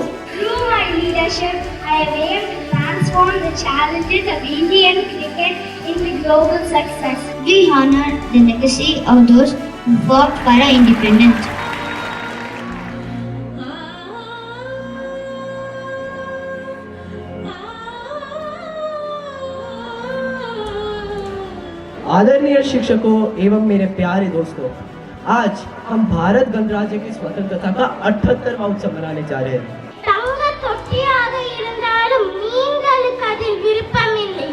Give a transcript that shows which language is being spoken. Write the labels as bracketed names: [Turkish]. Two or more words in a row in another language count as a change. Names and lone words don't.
[English] Through my leadership, I am able to transform the challenges of Indian cricket into global success. We honor the legacy of those who fought for our independence. [Hindi] आदरणीय शिक्षकों एवं मेरे प्यारे दोस्तों, आज हम भारत गणराज्य की स्वतंत्रता का 78वां उत्सव मनाने जा रहे हैं। [Tamil] தங்க தொட்டியாக இருந்தாலும் நீங்களுக்கு அதில் விருப்பமில்லை.